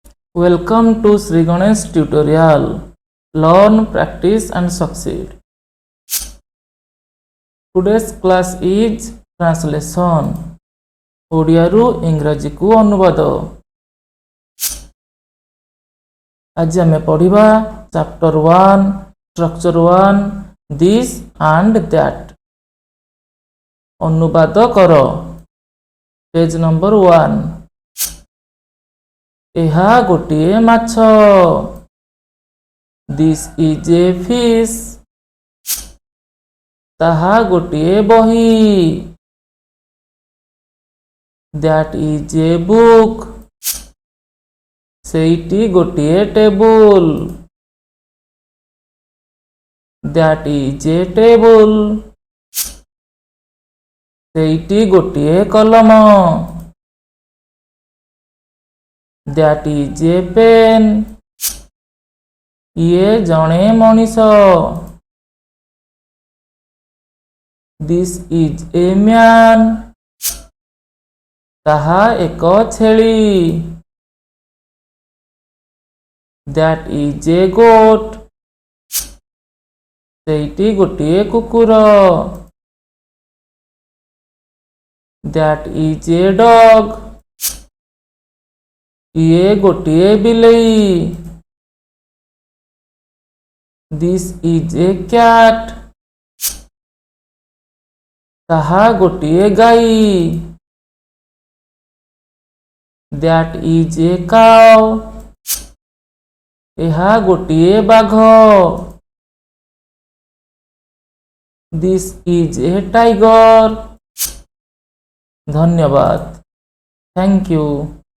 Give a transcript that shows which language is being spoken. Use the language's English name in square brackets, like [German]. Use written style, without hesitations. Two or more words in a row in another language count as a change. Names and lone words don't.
[English] Welcome to Sri Ganesh tutorial. Learn, practice and succeed. Today's class is translation. [Odia] ଓଡ଼ିଆରୁ ଇଂରାଜୀକୁ ଅନୁବାଦ। ଆଜି ଆମେ ପଢ଼ିବା [English] chapter 1 structure 1 this and that। [Odia] ଅନୁବାଦ କର। [English] page number 1. [Odia] ଏହା ଗୋଟିଏ ମାଛ। [English] This is a fish। [Odia] ତାହା ଗୋଟିଏ ବହି। [English] That is a book। [Odia] ସେଇଟି ଗୋଟିଏ ଟେବୁଲ। [English] That is a table। [Odia] ସେଇଟି ଗୋଟିଏ କଲମ। [English] That is a pen। [Odia] ଇଏ ଜଣେ ମଣିଷ। [English] This is a man। [Odia] ତାହା ଏକ ଛେଳି। [English] That is a goat। [Odia] ସେଇଟି ଗୋଟିଏ କୁକୁର। [English] That is a dog। [Odia] ଇଏ ଗୋଟିଏ ବିଲେଇ। [English] This is a cat। [Odia] ତାହା ଗୋଟିଏ ଗାଈ। [English] That is a cow। [Odia] ଏହା ଗୋଟିଏ ବାଘ। [English] This is a tiger। ଧନ୍ୟବାଦ। Thank you।